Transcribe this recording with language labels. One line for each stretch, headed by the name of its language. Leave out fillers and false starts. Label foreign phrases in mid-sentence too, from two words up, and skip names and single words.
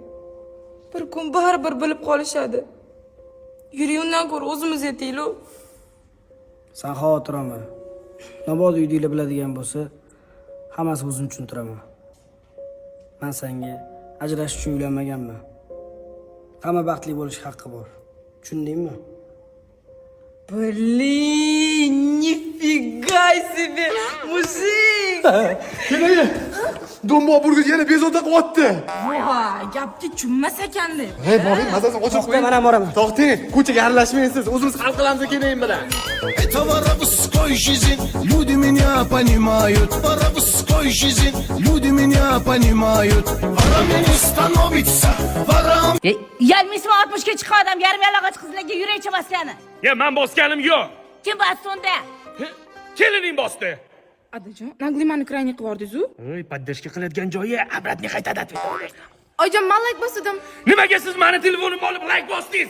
Uzbek: Bir kun baribir bilib qolishadi. Yuring, undan ko'ra o'zimiz yetaylik. Sen xavotir olma. Nobod uydinglar biladigan bo'lsa, hammasi o'zim tushuntiraman. Men senga ajrashish uchun uylanmaganman. Hamma baxtli bo'lish haqqi bor. Tushundingmi?
Russian: Блин, нифига себе, mujik.
Uzbek: Kenayi. Dombo Burgut yana bezovta qilyapti. Voy, gapga tushunmas ekanda. Boring, mazasini ochib To'xta, men ham boraman. To'xting, ko'chaga aralashmaysiz. O'zimiz hal qilamiz kenayim bilan.
Russian: Это воровской жизнь, люди меня понимают. Воровской жизнь, люди меня понимают. Ворами не становится, ворам.
Uzbek: Yarmismi 60 ga chiqqan odam yarim yalang'och qizlarga yurakcha bosgani. Men bosganim yo'q. Kim bosdi unda? Kelining bosdi. Adajon, naglimani krayni qilib yordingiz-ku? Поддержка qiladigan joyi обратный qaytadi. Oyijon, men like bosdim. Nimaga siz meni telefonimni olib like bosdingiz?